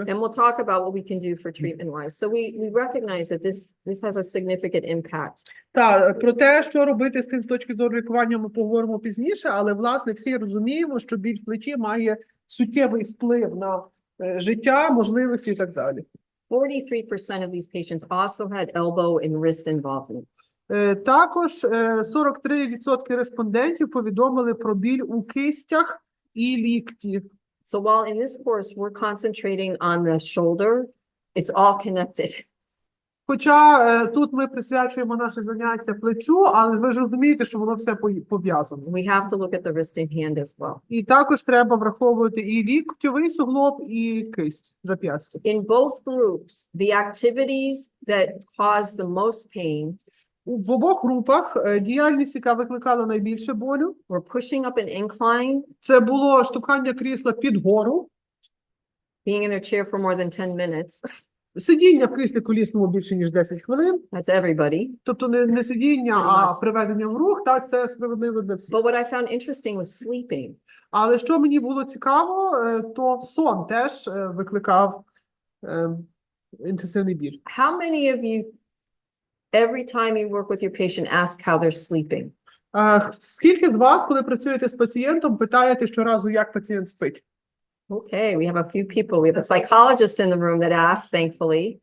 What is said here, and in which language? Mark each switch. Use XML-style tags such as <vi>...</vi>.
<en>And we'll talk about what we can do for treatment-wise. So we recognize that this has a significant impact.</en> <uk>Так, про те, що робити з тим з точки зору лікування, ми поговоримо пізніше, але, власне, всі розуміємо, що біль в плечі має суттєвий вплив на життя, можливості і так далі.</uk> <en>43% of these patients also had elbow and wrist involvement.</en> <uk>Також 43% респондентів повідомили про біль у кистях і лікті.</uk> <en>So while in this course we're concentrating on the shoulder, it's all connected.</en> <uk>Хоча тут ми присвячуємо наше заняття плечу, але ви ж розумієте, що воно все пов'язано.</uk> <en>We have to look at the wrist and hand as well.</en> <uk>І також треба враховувати і ліктьовий суглоб, і кисть, зап'ястя.</uk> <en>In both groups, the activities that cause the most pain</en> <uk>В обох групах діяльність, яка викликала найбільше болю,</uk> <en>were pushing up an incline,</en> <uk>це було штовхання крісла під гору,</uk> <en>being in their chair for more than 10 minutes.</en> <uk>сидіння в кріслі колісному більше, ніж 10 хвилин.</uk> <en>That's everybody.</en> <uk>Тобто не сидіння, а приведення в рух, так, це справедливо для всіх.</uk> <en>But what I found interesting was sleeping.</en> <uk>Але що мені було цікаво, то сон теж викликав інтенсивний біль.</uk> <en>How many of you, every time you work with your patient, ask how they're sleeping?</en> <uk>Скільки з вас, коли працюєте з пацієнтом, питаєте щоразу, як пацієнт спить?</uk> <en>Okay, we have a few people. We have a psychologist in the room that asks, thankfully.</en>